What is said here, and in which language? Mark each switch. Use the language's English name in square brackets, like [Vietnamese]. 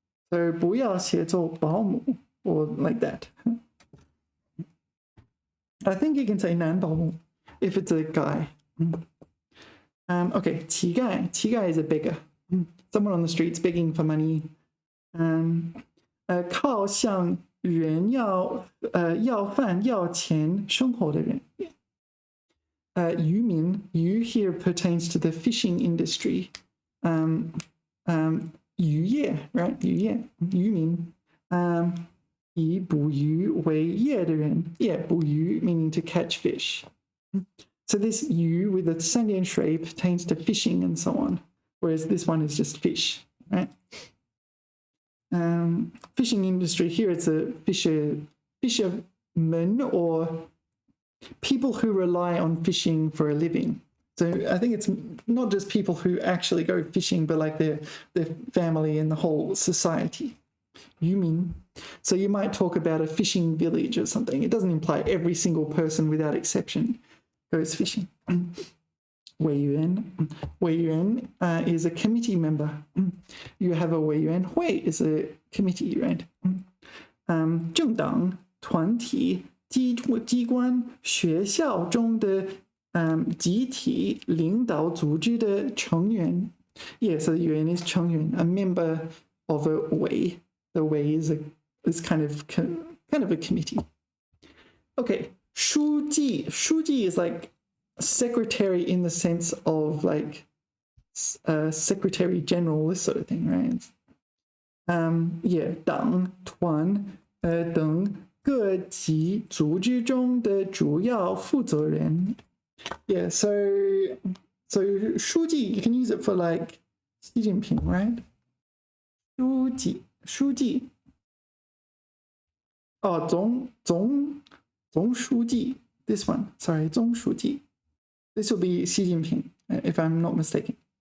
[English] So [Chinese] 不要写作保姆 [English] or like that. I think you can say 男保姆 if it's a guy. Okay, 乞丐.乞丐 is a beggar. Someone on the streets begging for money. [Chinese] 靠向人要饭要钱生活的人。 [English] 渔民 you here pertains to the fishing industry. [Chinese] 渔业 right 渔业渔民。以捕鱼为业的人 yeah 捕鱼 [English] meaning to catch fish. So this 鱼 with the 三点水 pertains to fishing and so on, whereas this one is just fish, right? Fishing industry here, it's a fishermen or people who rely on fishing for a living. So I think it's not just people who actually go fishing, but like their family and the whole society. [Chinese] 渔民. [English] So you might talk about a fishing village or something. It doesn't imply every single person without exception goes fishing. [Chinese] 委员. [English] 委员 is a committee member. You have a 委员会 is a committee, right? [Chinese] 政党团体机关学校中的集体领导组织的成员. [English] Yeah, so 委员 is 成员, a member of a 委. The 委 is kind of a committee. Okay, 书记.书记 is like secretary in the sense of like secretary general, this sort of thing, right? [Chinese] Yeah, 党团等各级组织中的主要负责人. [English] Yeah, so 书记 you can use it for like 习近平, right? [Chinese] 书记. Oh, 总书记. [English] This one, sorry, 总书记. This will be Xi Jinping, if I'm not mistaken.